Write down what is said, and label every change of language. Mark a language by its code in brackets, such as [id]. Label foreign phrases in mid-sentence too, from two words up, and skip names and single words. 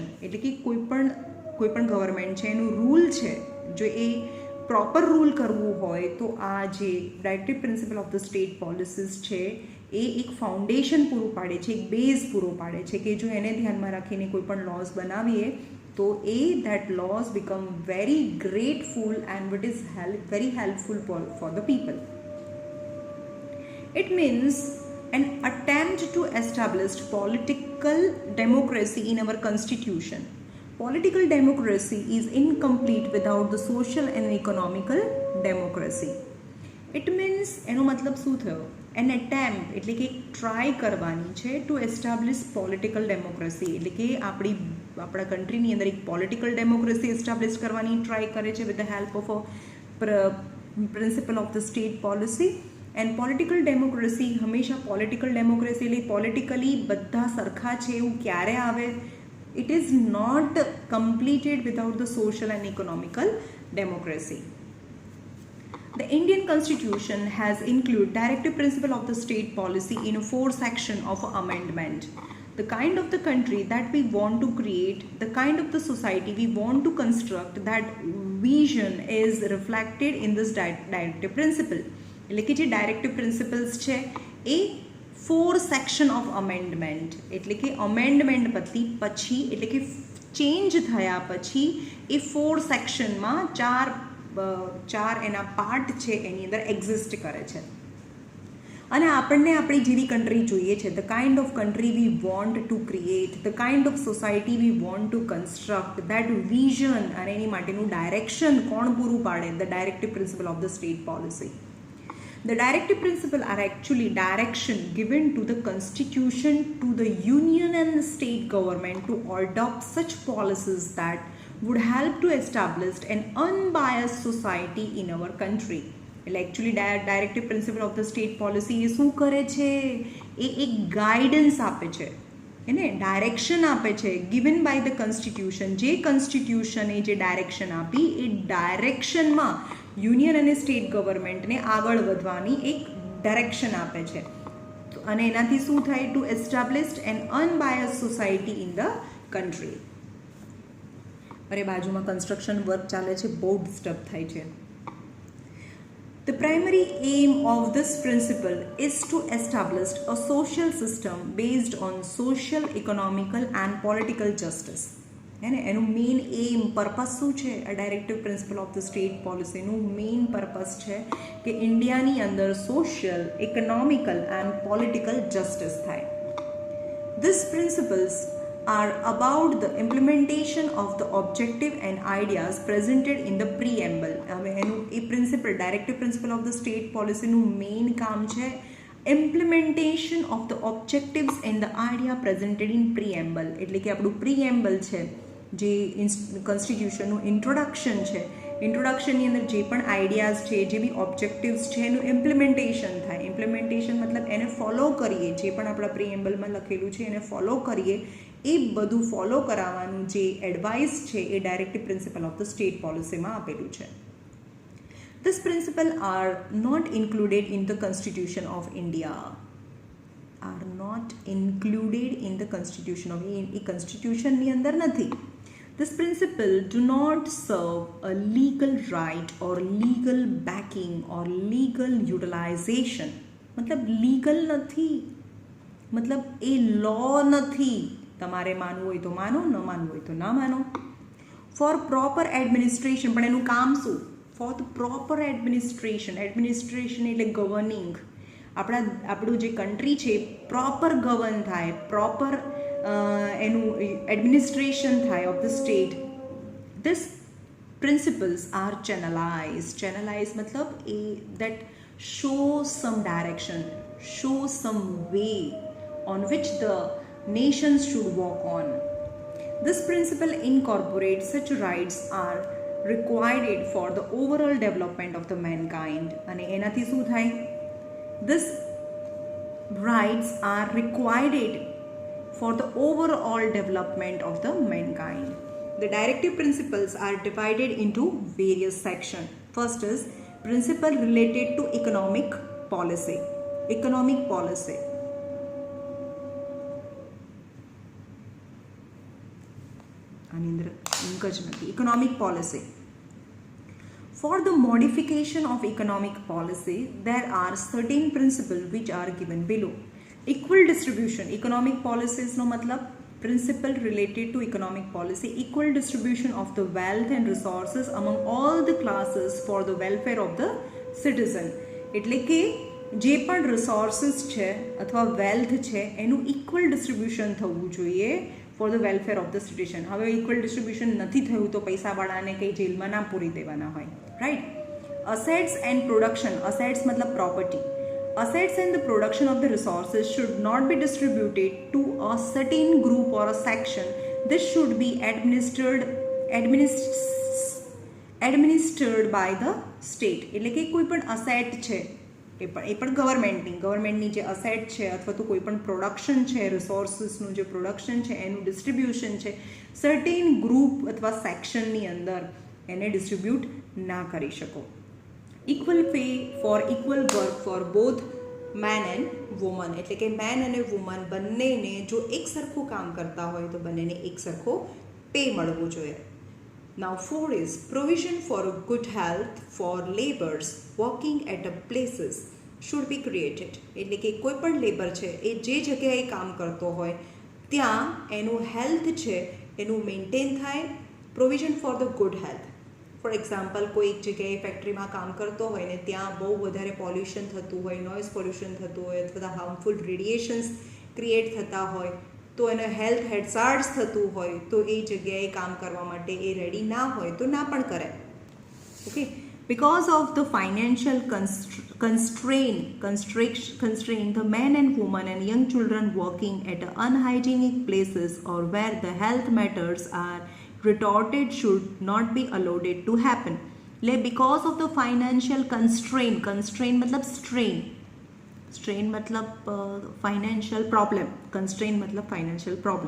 [gu] એટલે કે કોઈ પણ ગવર્મેન્ટ છે એનું રૂલ છે, જો એ [en] proper rule [gu] કરવું હોય તો આ જે [en] directive principle of the state policies [gu] છે એ એક ફાઉન્ડેશન પૂરું પાડે છે, એક બેઝ પૂરો પાડે છે કે જો એને ધ્યાનમાં રાખીને કોઈ પણ લોઝ બનાવીએ તો એ [en] that laws become very grateful and it is very helpful for the people. It means an attempt to establish political democracy in our constitution. Political democracy is incomplete without the social and economical democracy. It means [gu] એનો મતલબ શું થયો? [en] an attempt [gu] એટલે કે ટ્રાય કરવાની છે [en] to establish political democracy, [gu] એટલે કે આપણા કન્ટ્રીની અંદર એક [en] political democracy establish [gu] કરવાની ટ્રાય કરે છે [en] with the help of a principle of the state policy. and political democracy [gu] હંમેશા [en] political democracy [gu] એટલે પોલિટિકલી બધા સરખા છે એવું ક્યારે આવે? [en] It is not completed without the social and economical democracy. The Indian Constitution has included directive principle of the state policy in a 4 section of amendment. The kind of the country that we want to create, the kind of the society we want to construct, that vision is reflected in this directive principle. [gu] એટલે કે જે [en] directive principles [gu] છે એ [en] 4 section of amendment, [gu] એટલે કે અમેન્ડમેન્ટ પછી એટલે કે ચેન્જ થયા પછી એ 4 સેક્શનમાં ચાર એના પાર્ટ છે એની અંદર એક્ઝિસ્ટ કરે છે. અને આપણને આપણી જેવી કન્ટ્રી જોઈએ છે, [en] the kind of country we want to create, the kind of society we want to construct, that vision [gu] અને એની માટેનું ડાયરેક્શન કોણ પૂરું પાડે? [en] the directive principle of the state policy. The directive principle are actually direction given to the constitution to the union and the state government to adopt such policies that would help to establish an unbiased society in our country. એટલે actually directive principle of the state policy [gu] એ શું કરે છે? એ એક ગાઈડન્સ આપે છે, એને ડાયરેક્શન આપે છે, [en] given by the constitution. [gu] જે કોન્સ્ટિટ્યુશને જે ડાયરેક્શન આપી એ ડાયરેક્શનમાં યુનિયન અને [en] state governmentને [gu] આગળ વધવાની એક ડાયરેક્શન આપે છે. અને એનાથી શું થાય? [en] to established an unbiased society in the country. [gu] અરે બાજુમાં [en] construction work [gu] ચાલે છે, બહુ ડિસ્ટર્બ થાય છે. [en] The primary aim of this principle is to establish a social system based on social, economical and political justice. [gu] એનું [en] main aim purpose [gu] શું છે? [en] આ directive principle of the state policyનું main purpose [gu] છે કે ઇન્ડિયાની અંદર [en] social, economical and political justice થાય. These principles are about the implementation of the objective and ideas presented in the preamble. [gu] હવે એનું એ [en] principle directive principle of the state policyનું main [gu] કામ છે [en] implementation of the objectives and the idea presented in preamble. [gu] એટલે કે આપણું પ્રીએમ્બલ છે જે કોન્સ્ટિટ્યુશનનું ઇન્ટ્રોડક્શન છે, ઇન્ટ્રોડક્શનની અંદર જે પણ આઈડિયાઝ છે, જે બી ઓબ્જેક્ટિવ્સ છે એનું ઇમ્પ્લિમેન્ટેશન થાય. ઇમ્પ્લિમેન્ટેશન મતલબ એને ફોલો કરીએ, જે પણ આપણા પ્રીએમ્બલમાં લખેલું છે એને ફોલો કરીએ, એ બધું ફોલો કરાવવાનું જે એડવાઇસ છે એ [en] directive principle of the state policyમાં [gu] આપેલું છે. [en] This principle are not included in the Constitution of India. Are not included in the Constitution of India. [gu] એ કોન્સ્ટિટ્યુશનની અંદર નથી. [en] This principle do not serve a legal right or legal backing or legal utilization. [gu] મતલબ લીગલ નથી, મતલબ એ લો નથી. તમારે માનવું હોય તો માનો, ન માનવું હોય તો ના માનો. [en] for proper administration, [gu] પણ એનું કામ શું? [en] for the proper administration. administration એટલે ગવર્નિંગ. [gu] આપણું જે કન્ટ્રી છે [en] proper govern [gu] થાય, પ્રોપર એનું એડમિનિસ્ટ્રેશન થાય [en] of the state. this principles are channelize. ચેનલાઇઝ [gu] મતલબ એ [en] that show some direction, show some way on which the nations should walk on. This principle incorporates such rights are required for the overall development of the mankind. [gu] અને એનાથી શું થાય? [en] This rights are required for the overall development of the mankind. The directive principles are divided into various sections. First is principle related to economic policy. Economic policy. Economic policy. For the modification of economic policy, there are certain principles which are given below. Equal distribution. Economic policies [gu] નો મતલબ [en] principle related to economic policy, equal distribution of the wealth and resources among all the classes for the welfare of the citizen. [gu] એટલે કે જે પણ રિસોર્સિસ છે અથવા વેલ્થ છે એનું [en] equal distribution [gu] થવું જોઈએ [en] for the welfare of the citizen. [gu] હવે [en] equal distribution [gu] નથી થયું તો પૈસાવાળાને કંઈ જેલમાં ના પૂરી દેવાના હોય, રાઈટ. [en] assets and production, assets મતલબ પ્રોપર્ટી. Assets and the production of the resources should not be distributed to a certain group or a section. This should be administered by the state. [gu] એટલે કે કોઈ પણ અસેટ છે એ પણ ગવર્મેન્ટની જે અસેટ છે અથવા તો કોઈ પણ પ્રોડક્શન છે, રિસોર્સિસનું જે પ્રોડક્શન છે એનું ડિસ્ટ્રીબ્યુશન છે [en] certain group [gu] અથવા સેક્શનની અંદર એને ડિસ્ટ્રીબ્યુટ ના કરી શકો. [en] equal pay for equal work for both man and woman. [gu] એટલે કે મેન અને વુમન બંનેને જો એક સરખું કામ કરતા હોય તો બંનેને એક સરખો પે મળવો જોઈએ. [en] Now 4 is provision for good health for laborers working at a places should be created. [gu] એટલે કે કોઈ પણ લેબર છે એ જે જગ્યાએ કામ કરતો હોય ત્યાં એનું હેલ્થ છે એનું મેન્ટેન થાય. [en] provision for the good health. for example [gu] કોઈ એક જગ્યાએ ફેક્ટરીમાં કામ કરતો હોય ને ત્યાં બહુ વધારે પોલ્યુશન થતું હોય, [en] noise pollution [gu] થતું હોય અથવા [en] harmful radiations [gu] ક્રિએટ થતા હોય તો એને [en] health hazards [gu] થતું હોય તો એ જગ્યાએ કામ કરવા માટે એ રેડી ના હોય તો ના પણ કરે. ઓકે, [en] because of the financial constraint, the men and women and young children working at unhygienic places or where the health matters are retorted should not be allowed to happen. Because of the financial constraint मतलब strain मतलब financial problem, constraint मतलब financial problem.